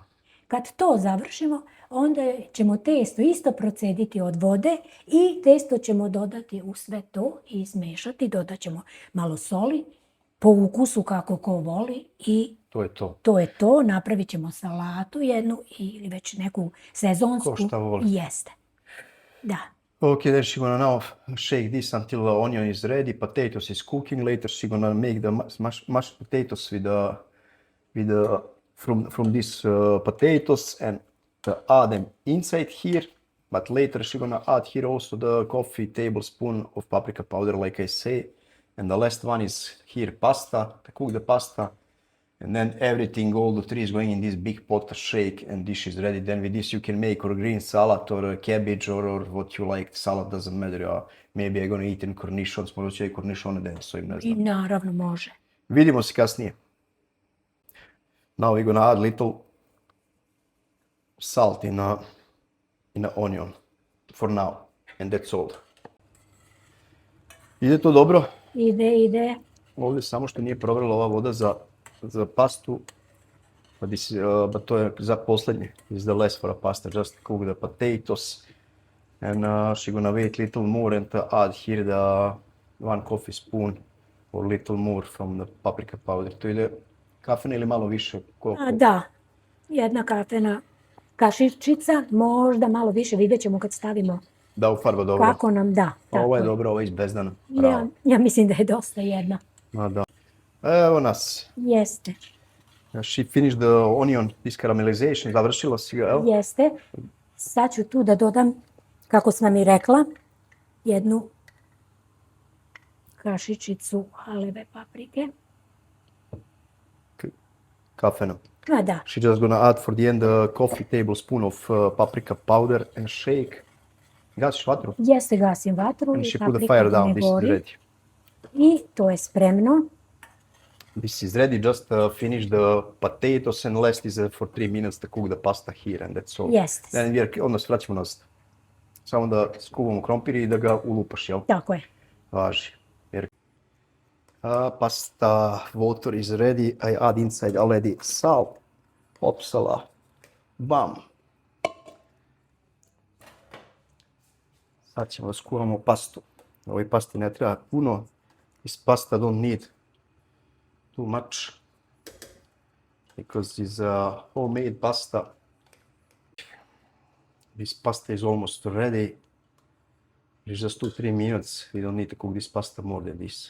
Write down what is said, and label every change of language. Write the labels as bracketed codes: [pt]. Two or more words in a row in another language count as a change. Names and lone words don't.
[bs] Kad to završimo, onda ćemo testo isto procediti od vode i testo ćemo dodati u sve to i izmešati. Dodat ćemo malo soli, po ukusu kako ko voli i to je to. To je to. Napravit ćemo salatu jednu ili već neku sezonsku. Ko šta voli. Jeste. Da. [en] Okay, then she gonna now shake this until the onion is ready. Potatoes is cooking. Later she gonna make the mashed potatoes from these potatoes and add them inside here. But later she gonna add here also the coffee tablespoon of paprika powder, like I say. And the last one is here pasta, to cook the pasta. And then everything, all the 3 is going in this big pot to shake, and dish is ready. Then with this you can make or green salad or cabbage or what you like. Salad doesn't matter. Maybe I'm gonna eat in cornichons, [bs] možda ću i cornichone da so im ne znam. I naravno može. Vidimo se kasnije. [en] Now we're gonna add little salt in a onion for now, and that's all. [bs] Ide to dobro? Ide. Ovdje samo što nije provrela ova voda za pastu, but to je za posljednje. [en] Is the less for a pasta, just cook the potatoes, and she gonna wait little more and add here the 1 coffee spoon or little more from the paprika powder. [bs] To ide kafena ili malo više? Da, 1 kafena kašičica, možda malo više, vidjet ćemo kad stavimo. Da, u farba dobro. Kako nam da. Ovo je dobro, ovo je izbezdano. Ja mislim da je dosta 1. Da. Evo nas. Jeste. [en] She finished the onion, this caramelization, [bs] završila si ga, jel? Jeste. Sad ću tu da dodam, kako sam i rekla, 1 kašičicu aleve paprike. Kafena. A da, [en] She's just gonna add for the end a coffee tablespoon of paprika powder and shake. [bs] Gasiš vatru? jeste, gasim vatru [en] And [bs] i [en] she put the paprika fire [bs] da [en] down. [bs] ne [en] This is [bs] gori. [en] ready. [bs] I to je spremno. [en] This is ready. Just finish the potatoes and last is for 3 minutes to cook the pasta here and that's all. [bs] Jeste. Then onda se vraćamo nazad. Samo da skuvamo krompir i da ga ulupaš, jel? Tako je. Važi. [en] Pasta water is ready. I add inside already salt, [bs] opsala, bam. Sad ćemo da skuvamo pastu. Ovoj pasti ne treba puno. [en] This pasta don't need too much because it's a homemade pasta. This pasta is almost ready. It's just 2-3 minutes. We don't need to cook this pasta more than this.